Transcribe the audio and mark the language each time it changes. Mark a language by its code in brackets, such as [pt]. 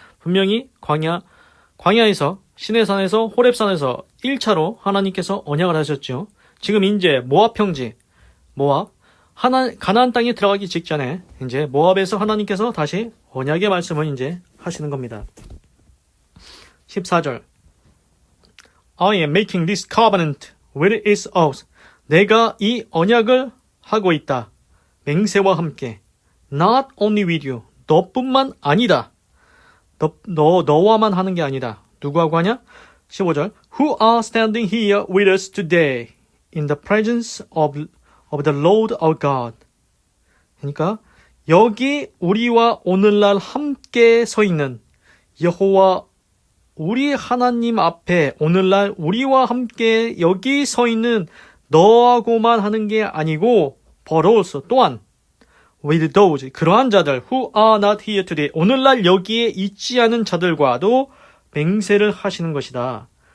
[ko] 분명히 광야에서 시내산에서 호렙산에서 1차로 하나님께서 언약을 하셨죠. 지금 이제 모압 형제 가나안 땅에 들어가기 직전에 이제 모압에서 하나님께서 다시 언약의 말씀을 이제 하시는 겁니다. [en] 14절 I am making this covenant with its oath. [ko] 내가 이 언약을 하고 있다. 맹세와 함께. [en] Not only with you. [ko] 너뿐만 아니다. 너와만 하는 게 아니다. 누구하고 하냐? [en] 15절 Who are standing here with us today in the presence of the Lord our God. [ko] 그러니까 여기 우리와 오늘날 함께 서 있는 여호와 우리 하나님 앞에 오늘날 우리와 함께 여기 서 있는 너하고만 하는 게 아니고 [en] but also [ko] 또한 [en] with those [ko] 그러한 자들 [en] who are not here today [ko] 오늘날 여기에 있지 않은 자들과도 맹세를 하시는 것이다.